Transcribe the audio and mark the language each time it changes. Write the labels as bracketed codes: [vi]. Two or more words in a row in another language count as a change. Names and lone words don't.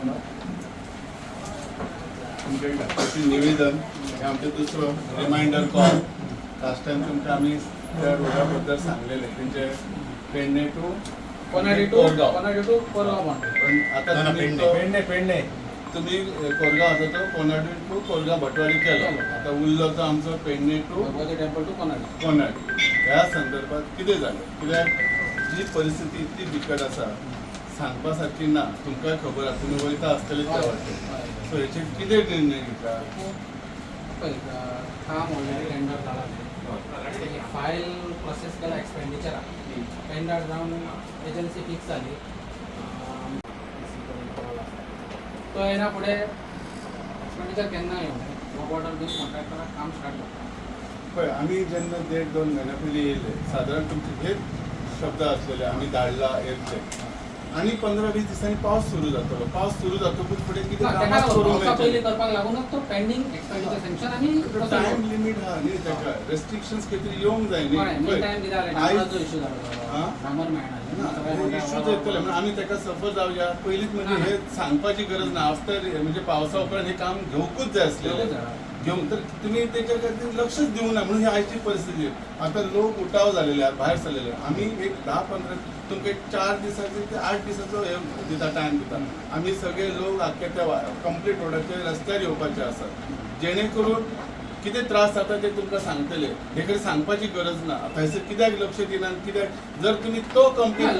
[mr] तुमचे निवेदन हे आमचं दुसरं [en] reminder call last time [mr] तुमच्या आम्ही त्या रोडाबद्दल सांगलेले त्यांचे पेडणे [kok] टू कोरगाव [mr] पण आता तुम्ही कोरगाव होता तो कोनाडी टू कोरगाव भटवाडी केलं आता उरलं होतं आमचं [kok] पेडणे टू टेम्पल टू कोनाडी ह्या संदर्भात कितें जालें कित्याक जी परिस्थिती इतली बिकट आसा सांगपा सारकी ना तुमकां खबर आसा तुमी वयता आसतले त्या वाटेन सो हेचेर कितें निर्णय घेतला काम [en] already tender [kok] झाला [en] file process [kok] केला एक्सपेंडिचर टेंडर जाऊन एजन्सी फिक्स झाली तो येना पुढे एक्सपेंडिचर केन्ना येऊ [en] work order [kok] दिवन कॉन्ट्रॅक्टराक काम स्टार्ट करता पळय आमी जेन्ना 1.5-2 म्हयन्या पयलीं येयले सादारण तुमचे हेच शब्द आसलेले आमी धाडला येतले आणि 15-20 दिसांनी पावस सुरू जातलो पावस सुरू जातकूच फुडें कितें पयलीं करपाक लागूनच तो [en] pending expenditure sanction [kok] आनी [en] time limit [kok] आहा न्ही ताका रेस्ट्रिक्शन्स कितें येवंक जाय न्ही टायम कितें जालें इशू जालो डांबर मेळना इश्यूज येतले म्हणजे आमी ताका सफर जावया पयलींच म्हणजे हे सांगपाची गरज ना आफ्टर म्हणजे पावसा उपरांत हे काम घेवंकूच जाय आसलें घेऊन तर तुम्ही त्याच्या खातीर लक्षच देऊ ना म्हणून ही आयची परिस्थिती [mr] आता लोक उठाव झालेले आहेत [kok] भायर सरलेले आम्ही एक 10-15 तुमका एक 4 दिसाचे ते 8 दिसाचो हे दिता टायम दिता आम्ही सगळे लोक आख्या त्या कंप्लीट रोडाचे रस्त्यार येवपाचे आसात जेणे करून कितें त्रास जाता ते तुमकां सांगतले हे कडेन सांगपाची गरज ना थंयसर कित्याक लक्ष दिना कित्याक जर तुमी तो कंप्लीट